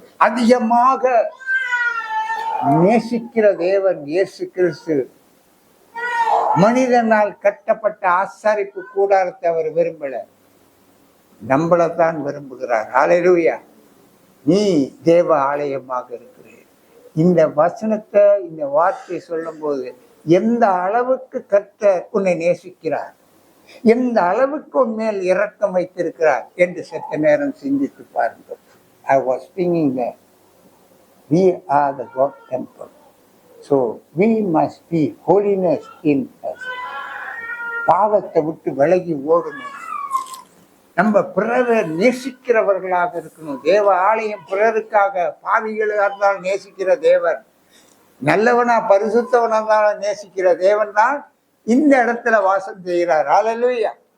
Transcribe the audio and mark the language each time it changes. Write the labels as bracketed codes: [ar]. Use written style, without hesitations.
[ta] அதிகமாக நேசிக்கிற தேவன் இயேசு கிறிஸ்து மனிதனால் கட்டப்பட்ட ஆசாரிப்பு கூடாரத்தை அவர் விரும்பல, நம்மளைத்தான் விரும்புகிறார். ஹல்லேலூயா. நீ தேவ ஆலயமாக இருக்கிற. இந்த வசனத்தை, இந்த வார்த்தை சொல்லும் போது எந்த அளவுக்கு கர்த்தர் உன்னை நேசிக்கிறார், எந்த அளவுக்கு உன் மேல் இரக்கம் வைத்திருக்கிறார் என்று சற்று நேரம் சிந்தித்து பாருங்கள். [en] I was thinking that we are the God temple, so we must be holiness in us. [ta] பாவத்தை விட்டு விலகி ஓடணும். நம்ம பிறரை நேசிக்கிறவர்களாக இருக்கணும். தேவ ஆலயம் பிறருக்காக, பாவிகளாக இருந்தாலும் நேசிக்கிற தேவன், நல்லவனா பரிசுத்தவனா இருந்தாலும் நேசிக்கிற தேவன் தான் இந்த இடத்துல வாசம் செய்கிறார். ஹல்லேலூயா.